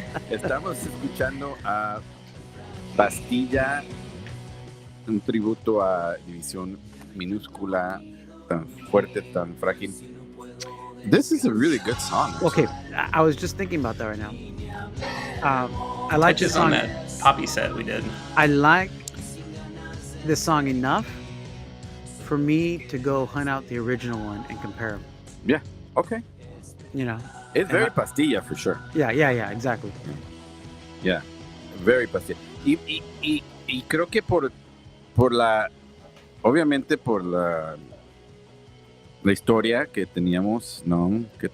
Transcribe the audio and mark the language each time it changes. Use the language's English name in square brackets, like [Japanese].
[Spanish] Estamos escuchando a Pastilla, un tributo a División Minúscula, tan fuerte, tan frágil. [English] This is a really good song. Okay, I was just thinking about that right now. I like this Touches on that poppy set we did. I like this song enough for me to go hunt out the original one and compare them. Yeah, okay. You know? It's very Pastilla for sure. Yeah, exactly. Yeah, very Pastilla. [Spanish] Y creo que por la, obviamente por la historia que teníamos, ¿no?